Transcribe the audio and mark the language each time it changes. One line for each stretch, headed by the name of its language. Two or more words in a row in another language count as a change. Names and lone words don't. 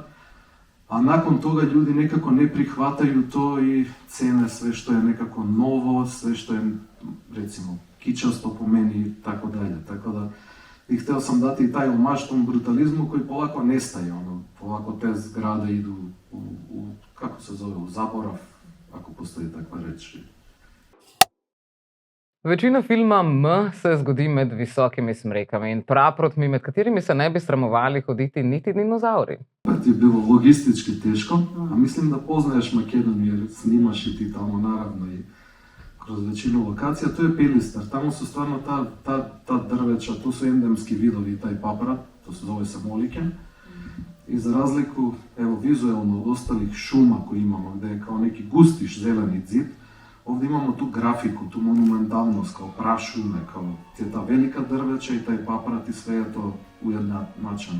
Serbian: A nakon toga ljudi nekako ne prihvataju to i cene sve što je nekako novo, sve što je, recimo, kičasto po meni i tako dalje. Tako da, i htio sam dati i taj omaž tom brutalizmu koji polako nestaje, polako te zgrade idu kako se zove, u zaborav, ako postoji takva reč.
Slovenian: Večina filma M se zgodi med visokimi smrekami in praprotmi, med katerimi se ne bi sramovali hoditi niti dinozauri.
Croatian: Opet je bilo logistički teško, a mislim da poznaješ Makedoniju jer snimaš i ti tamo naravno i kroz većinu lokacija. To je Pilistar, tamo su stvarno ta drveća, tu su endemski vidovi i taj paprat, to se zove se moliken. I za razliku, evo, vizualno od ostalih šuma koje imamo, gdje je kao neki gustiš zeleni zid, ovdje imamo tu grafiku, tu monumentalnost, kao prašume, kao ta velika drveća i taj paprat i sve je to ujednačeno.